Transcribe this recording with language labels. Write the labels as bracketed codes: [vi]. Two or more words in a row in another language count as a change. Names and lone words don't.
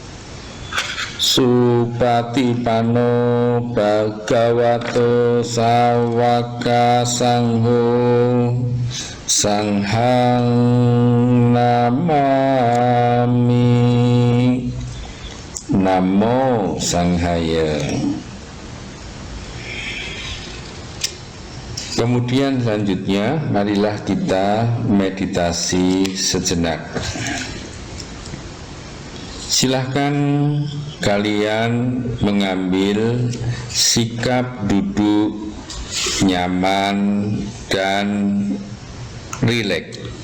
[pi] Supatipano Bhagavato Sawaka Sangho Sanghang Namami. Namo Sanghaya. [id] Kemudian selanjutnya marilah kita meditasi sejenak. Silahkan kalian mengambil sikap duduk nyaman dan rileks.